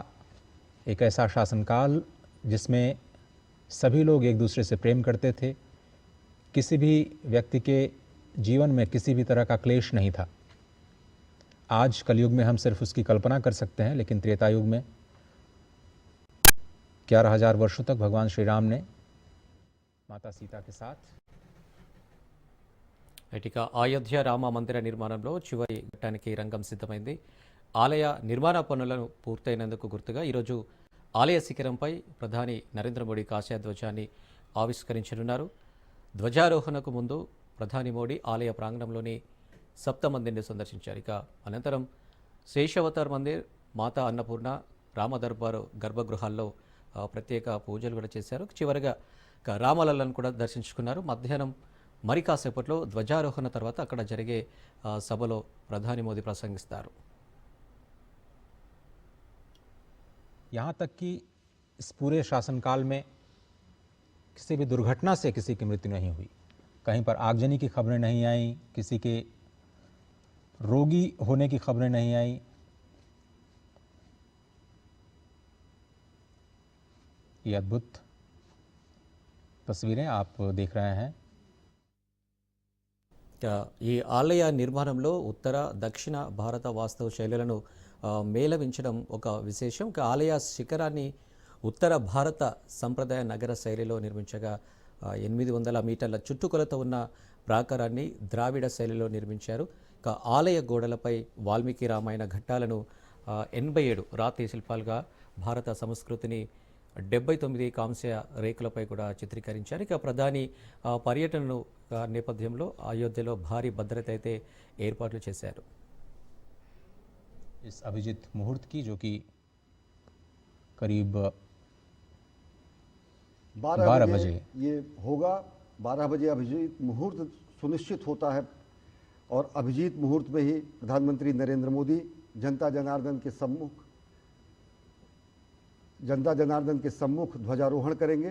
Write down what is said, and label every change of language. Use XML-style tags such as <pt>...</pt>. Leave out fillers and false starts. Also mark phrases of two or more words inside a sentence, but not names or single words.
<hi>एक ऐसा शासनकाल जिसमें सभी लोग एक दूसरे से प्रेम करते थे, किसी भी व्यक्ति के जीवन में किसी भी तरह का क्लेश नहीं था। आज कलयुग में हम सिर्फ उसकी कल्पना कर सकते हैं, लेकिन त्रेता युग में 11,000 वर्षों तक भगवान श्री राम ने माता सीता के साथ।</hi> <te>ఇక అయోధ్య రామ మందిర నిర్మాణంలో చివరి ఘట్టానికి రంగం సిద్ధమైంది. ఆలయ నిర్మాణ పనులను పూర్తయినందుకు గుర్తుగా ఈరోజు ఆలయ శిఖరంపై ప్రధాని నరేంద్ర మోడీ కాషాయ ధ్వజాన్ని ఆవిష్కరించనున్నారు. ధ్వజారోహణకు ముందు ప్రధాని మోడీ ఆలయ ప్రాంగణంలోని సప్త మందిర్ని సందర్శించారు. ఇక అనంతరం శేషావతార్ మందిర్, మాతా అన్నపూర్ణ, రామ దర్బారు గర్భగృహాల్లో ప్రత్యేక పూజలు కూడా చేశారు. చివరిగా రామలల్లను కూడా దర్శించుకున్నారు. మధ్యాహ్నం మరి కాసేపట్లో ధ్వజారోహణ తర్వాత అక్కడ జరిగే సభలో ప్రధాని మోదీ ప్రసంగిస్తారు.</te> <hi>यहाँ तक कि इस पूरे शासनकाल में किसी भी दुर्घटना से किसी की मृत्यु नहीं हुई, कहीं पर आगजनी की खबरें नहीं आई, किसी के रोगी होने की खबरें नहीं आई। ये अद्भुत तस्वीरें आप देख रहे हैं।</hi> <te>ఈ ఆలయ నిర్మాణంలో ఉత్తర దక్షిణ భారత వాస్తవ శైలులను మేళవించడం ఒక విశేషం. ఆలయ శిఖరాన్ని ఉత్తర భారత సంప్రదాయ నగర శైలిలో నిర్మించగా 800 మీటర్ల చుట్టుకొలత ఉన్న ప్రాకారాన్ని ద్రావిడ శైలిలో నిర్మించారు. ఆలయ గోడలపై వాల్మీకి రామాయణ ఘట్టాలను 87 రాతి శిల్పాలుగా భారత సంస్కృతిని 79 కాంస్య రేకులపై కూడా చిత్రీకరించారు. ఇక ప్రధాని పర్యటనను నేపథ్యంలో అయోధ్యలో భారీ భద్రత అయితే ఏర్పాట్లు చేశారు.</te> <hi>इस अभिजीत मुहूर्त की जो कि करीब 12 बजे ये होगा। 12 बजे अभिजीत मुहूर्त सुनिश्चित होता है और अभिजीत मुहूर्त में ही प्रधानमंत्री नरेंद्र मोदी जनता जनार्दन के सम्मुख ध्वजारोहण करेंगे।</hi>